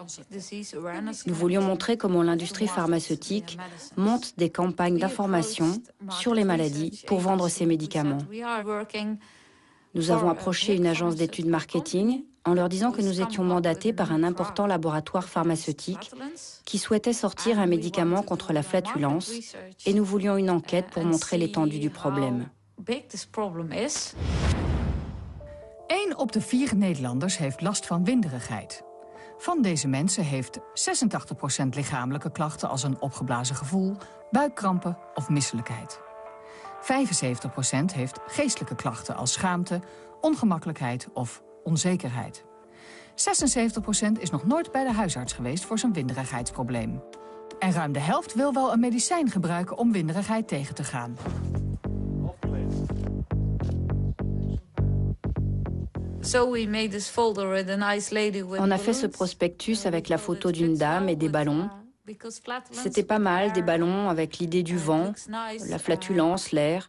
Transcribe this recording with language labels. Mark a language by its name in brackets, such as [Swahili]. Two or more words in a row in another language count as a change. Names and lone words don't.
[French] Nous voulions montrer comment l'industrie pharmaceutique monte des campagnes d'information sur les maladies pour vendre ses médicaments. Nous avons approché une agence d'études marketing en leur disant que nous étions mandatés par un important laboratoire pharmaceutique qui souhaitait sortir un médicament contre la flatulence et nous voulions une enquête pour montrer l'étendue du problème. [English] big this problem is. [Dutch] 1 op de 4 Nederlanders heeft last van winderigheid. Van deze mensen heeft 86% lichamelijke klachten als een opgeblazen gevoel, buikkrampen of misselijkheid. 75% heeft geestelijke klachten als schaamte, ongemakkelijkheid of onzekerheid. 76% is nog nooit bij de huisarts geweest voor zijn winderigheidsprobleem. En ruim de helft wil wel een medicijn gebruiken om winderigheid tegen te gaan. [French] On a fait ce prospectus avec la photo d'une dame et des ballons. C'était pas mal, des ballons avec l'idée du vent, la flatulence, l'air.